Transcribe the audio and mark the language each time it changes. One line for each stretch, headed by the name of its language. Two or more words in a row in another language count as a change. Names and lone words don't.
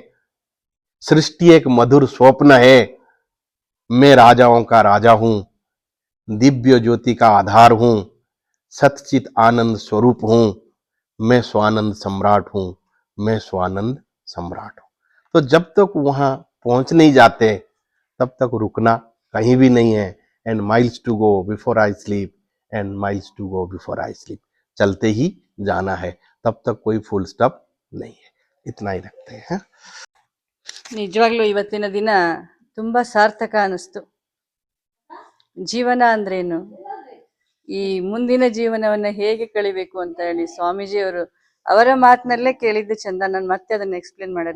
Hindi: सृष्टि एक मधुर स्वप्न है, मैं राजाओं का राजा हूं, दिव्य ज्योति का आधार हूं, सतचित आनंद स्वरूप हूं, मैं स्वानंद सम्राट हूं, मैं स्वानंद सम्राट हूं। तो जब तक वहां पहुंच नहीं जाते तब तक रुकना कहीं भी नहीं है।
English: And miles to go before I sleep, And miles to go before I sleep,
Hindi: चलते ही जाना है, तब तक कोई
English: full stop
Hindi: नहीं है। इतना ही रखते हैं।
Kannada: ನಿಜವಾಗ್ಲೂ ಇವತ್ತಿನ ದಿನ ತುಂಬಾ ಸಾರ್ಥಕ ಅನಿಸ್ತು. ಜೀವನ ಅಂದ್ರೇನು, ಈ ಮುಂದಿನ ಜೀವನವನ್ನ ಹೇಗೆ ಕಳಿಬೇಕು ಅಂತ ಹೇಳಿ ಸ್ವಾಮೀಜಿಯವರು ಅವರ ಮಾತಿನಲ್ಲೇ ಕೇಳಿದ್ದು ಚಂದ. ನಾನು ಮತ್ತೆ ಅದನ್ನ ಎಕ್ಸ್ಪ್ಲೇನ್ ಮಾಡಲ್ಲ.